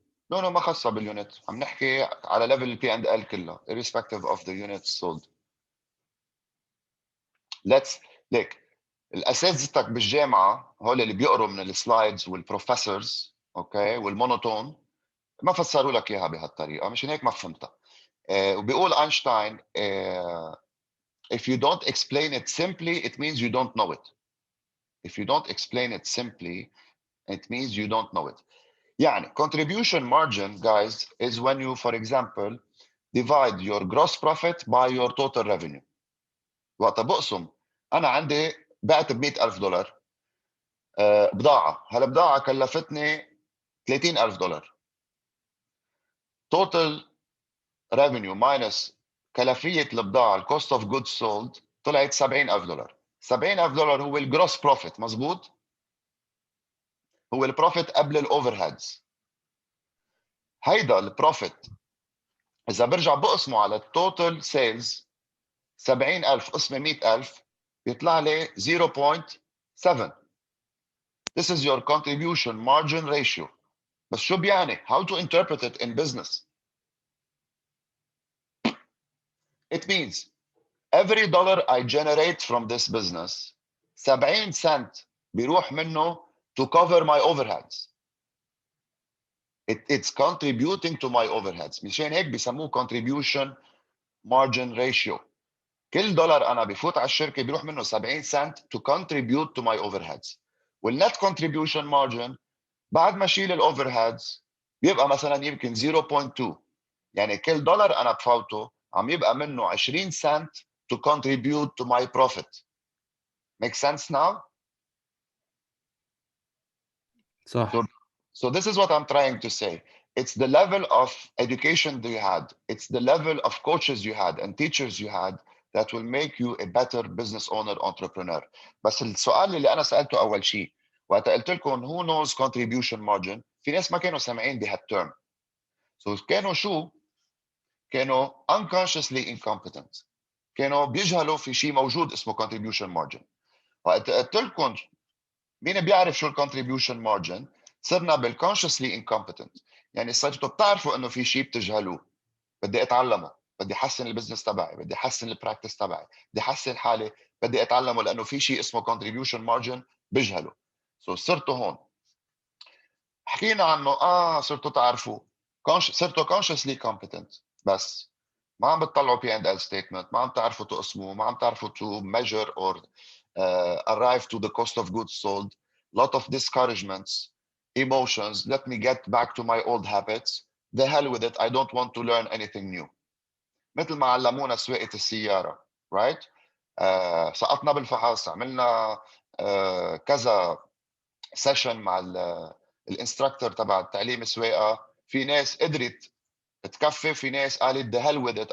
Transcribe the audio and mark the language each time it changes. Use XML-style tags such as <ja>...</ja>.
<ar>No ما خاصة باليونت، عم نحكي على ليفل البي اند ال كلها</ar> <en>irrespective of the units sold.</en> <ar>Let's ليك الاساتذتك بالجامعة هول اللي بيقروا من السلايدز والبروفيسورز اوكي والمونوتون ما فسروا لك اياها بهالطريقة، مشان هيك ما فهمتها. وبيقول اينشتاين</ar> <en>if you don't explain it simply it means you don't know it. If you don't explain it simply it means you don't know it. يعني contribution margin guys is when you for example divide your gross profit by your total revenue.</en> <ar>وقت بقسم انا عندي بعت ب $100,000 بضاعه، هالبضاعه كلفتني $30,000 total revenue minus كلفيه البضاعه الكوست اوف جود سولد طلعت $70,000. $70,000 هو الجروس بروفيت، مزبوط؟ هو البروفيت قبل الاوفر هيدز. هيدا البروفيت اذا برجع بقسمه على التوتال سيلز 70,000 قسمه 100,000 بيطلع لي 0.7.</ar> <en>This is your contribution margin ratio.</en> <ar>بس شو بيعني؟</ar> <en>How to interpret it in business? It means every dollar I generate from this business 70 cent</en> <ar>بيروح منه</ar> <en>to cover my overheads. It's contributing to my overheads.</en> <ar>مشان هيك بيسموه</ar> <en>contribution margin ratio.</en> <ar>كل دولار انا بفوت على الشركه بيروح منه 70 سنت</ar> <en>to contribute to my overheads.</en> <ar>والنت contribution margin بعد ما اشيل الاوفرهيدز بيبقى مثلا يمكن 0.2. يعني كل دولار انا بفوته عم يبقى منه 20 سنت</ar> <en>to contribute to my profit. Make sense now?</en> <ar>صح.</ar> <en>So this is what I'm trying to say. It's the level of education that you had. It's the level of coaches you had and teachers you had that will make you a better business owner, entrepreneur.</en> <ar>بس السؤال اللي أنا سألته أول شيء وقت قلت لكم</ar> <en>who knows contribution margin،</en> <ar>في ناس ما كانوا سامعين بهالترم. So كانوا شو؟ كانوا unconsciously incompetent. كانوا بيجهلوا في شيء موجود اسمه contribution margin. وقت قلت لكم مين بيعرف شو الكونتريبيوشن مارجن؟ صرنا بالكونشسلي انكومبتنت، يعني صرتوا بتعرفوا انه في شيء بتجهلوه. بدي اتعلمه، بدي احسن البزنس تبعي، بدي احسن البراكتس تبعي، بدي احسن حالي، بدي اتعلمه لانه في شيء اسمه كونتريبيوشن مارجن بجهله. سو صرتوا هون حكينا عنه صرتوا تعرفوا صرتوا كونشسلي كومبتنت، بس ما عم بتطلعوا بي اند ال ستيتمنت، ما عم تعرفوا تقسموا، ما عم تعرفوا</ar> <en>to measure or arrive to the cost of goods sold. Lot of discouragements, emotions. Let me get back to my old habits. The hell with it. I don't want to learn anything new.</en> <ar>مثل ما علمونا سواقة السيارة, right? سقطنا بالفحص، عملنا كذا سيشن مع الانستراكتور تبع تعليم السواقة. في ناس قدرت تكفي، في ناس قالت</ar> <en>the hell with it.</en>